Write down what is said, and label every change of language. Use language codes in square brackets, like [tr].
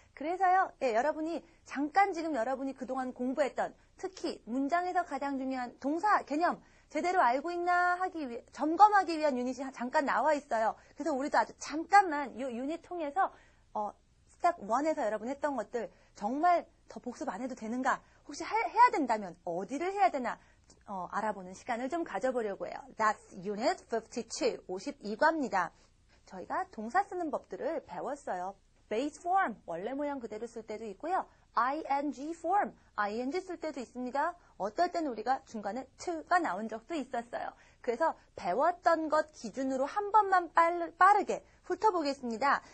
[ko] 그래서요, 여러분이 잠깐 지금 여러분이 그동안 공부했던 특히 문장에서 가장 중요한 동사 개념 제대로 알고 있나 하기 위해 점검하기 위한 유닛이 잠깐 나와 있어요. 그래서 우리도 아주 잠깐만 이 유닛 통해서 스텝 1에서 여러분 했던 것들 정말 더 복습 안 해도 되는가? 혹시 해야 된다면 어디를 해야 되나? 알아보는 시간을 좀 가져보려고 해요. [en] That's Unit 52, 52과입니다. [ko] 저희가 동사 쓰는 법들을 배웠어요. Base form, 원래 모양 그대로 쓸 때도 있고요. ing form, ing 쓸 때도 있습니다. 어떨 때는 우리가 중간에 to가 나온 적도 있었어요. 그래서 배웠던 것 기준으로 한 번만 빠르게 훑어보겠습니다.